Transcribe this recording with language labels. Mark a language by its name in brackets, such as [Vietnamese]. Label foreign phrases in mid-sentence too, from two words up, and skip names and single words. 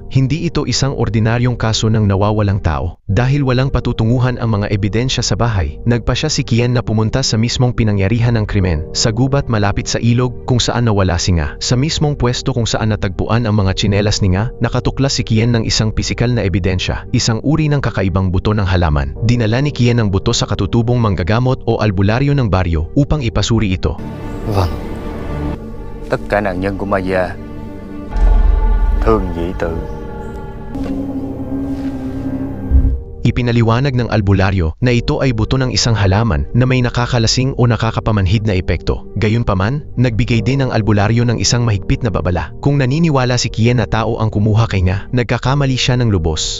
[Filipino] Hindi ito isang ordinaryong kaso ng nawawalang tao. Dahil walang patutunguhan ang mga ebidensya sa bahay, nagpasya si Kian na pumunta sa mismong pinangyarihan ng krimen, sa gubat malapit sa ilog kung saan nawala si Nga. Sa mismong pwesto kung saan natagpuan ang mga tsinelas ni Nga, nakatuklas si Kian ng isang pisikal na ebidensya, isang uri ng kakaibang buto ng halaman. Dinala ni Kian ang buto sa katutubong manggagamot o albularyo ng baryo upang ipasuri ito. [Vietnamese] Vâng. Tất cả nạn nhân của Maya thường dị tự. [Filipino] Ipinaliwanag ng albularyo na ito ay buto ng isang halaman na may nakakalasing o nakakapamanhid na epekto. Gayunpaman, nagbigay din ang albularyo ng isang mahigpit na babala. Kung naniniwala si Kian na tao ang kumuha kay Nga, nagkakamali siya ng lubos.